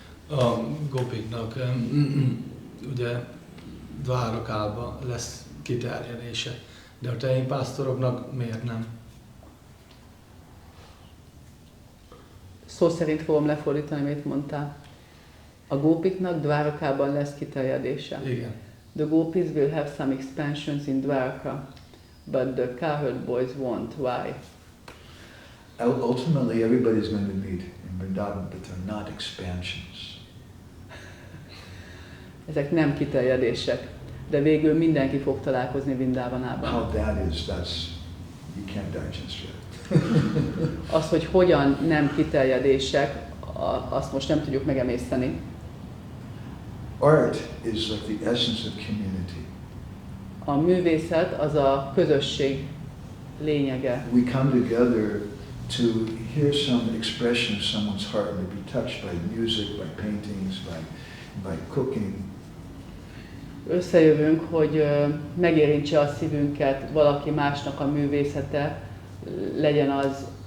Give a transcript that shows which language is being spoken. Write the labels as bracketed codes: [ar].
[hu] A gopiknak ugye Dvárakában lesz kiterjedése, de a tejpásztoroknak miért nem? Szó szerint fogom lefordítani, amit mondtál. A gópiknak Dvárakában lesz kiterjedése. Igen. [en] The gopis will have some expansions in Dwarka, but the cowherd boys won't. Why? Ultimately, everybody's going to meet in Vrindavan, but they're not expansions. [hu] Ezek nem kiterjedések, de végül mindenki fog találkozni Vrindavanában. [en] How that is, you can't digest yet. [hu] Az, hogy hogyan nem kiterjedések, azt most nem tudjuk megemészteni. [en] Art is like the essence of community. [hu] A művészet az a közösség lényege. [en] We come together to hear some expression of someone's heart and to be touched by music, by paintings, by cooking. [hu] Összejövünk, hogy megérintse a szívünket valaki másnak a művészete, legyen az